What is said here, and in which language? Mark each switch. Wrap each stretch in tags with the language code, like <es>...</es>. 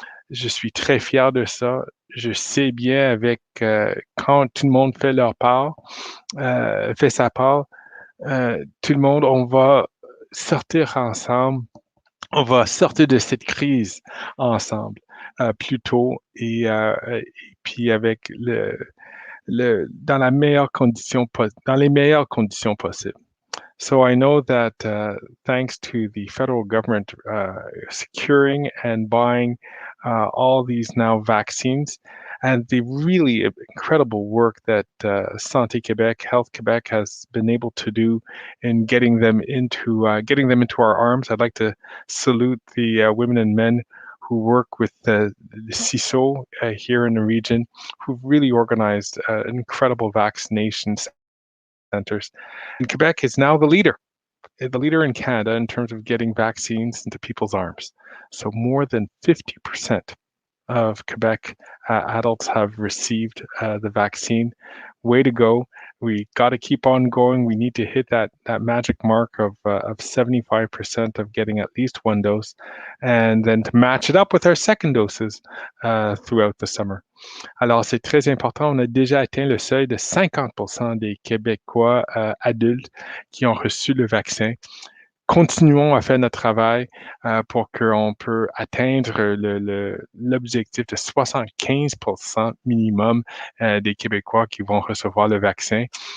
<fr>Je suis très fier de ça. Je sais bien avec quand tout le monde fait leur part, fait sa part, tout le monde, on va sortir ensemble, on va sortir de cette crise ensemble plutôt et puis avec dans dans les meilleures conditions possibles.</fr> <en>So I know that thanks to the federal government securing and buying all these now vaccines and the really incredible work that Santé Québec, Health Quebec has been able to do in getting them into our arms. I'd like to salute the women and men who work with the CISO here in the region, who've really organized incredible vaccination centers. And Quebec is now the leader in Canada in terms of getting vaccines into people's arms. So more than 50% of Quebec adults have received the vaccine. Way to go. We got to keep on going. We need to hit that magic mark of 75% of getting at least one dose, and then to match it up with our second doses throughout the summer.</en> <fr>Alors, c'est très important. On a déjà atteint le seuil de 50% des Québécois adultes qui ont reçu le vaccin. Continuons à faire notre travail pour qu'on peut atteindre l'objectif de 75% minimum des Québécois qui vont recevoir le vaccin.</fr>